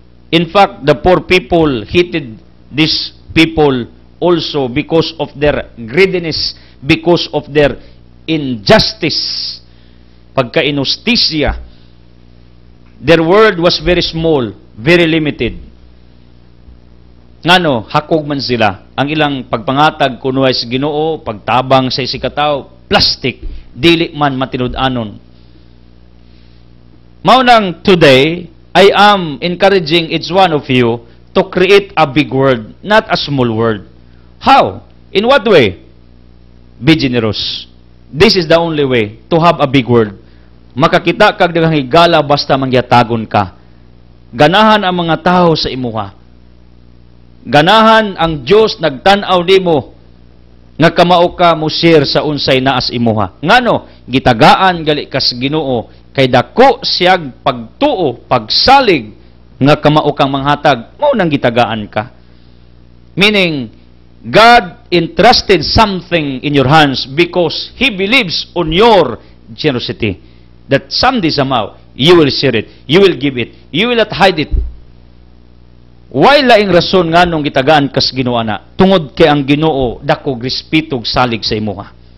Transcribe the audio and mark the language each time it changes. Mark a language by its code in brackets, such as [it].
[en] In fact, the poor people hated these people also because of their greediness, because of their injustice, [ceb] pagka-inustisya. [en] Their world was very small, very limited. [ceb] Ngano, hakog man sila. Ang ilang pagpangatag kuno ay sa Ginoo, pagtabang sa isikataw, plastic, dili man matinud-anon. Maunang [en] today, I am encouraging each one of you to create a big world, not a small world. How? In what way? Be generous. This is the only way to have a big world. [ceb] Makakita kag daghang higala basta mangyatagon ka. Ganahan ang mga tao sa imuha. Ganahan ang Dios nagtan-aw nimo nga kamao ka mo share sa unsay naas imuha. Ngano, gitagaan gali kas Ginoo kay dako siyag pagtuo, pagsalig nga kamao kang manghatag, mao nang gitagaan ka. [en] Meaning, God entrusted something in your hands because He believes on your generosity. That someday somehow, you will share it, you will give it, you will not hide it. Why [ceb] laing rason nga nung gitagaan kas Ginoo na? Tungod kay ang Ginoo dako respeto salig sa imuha.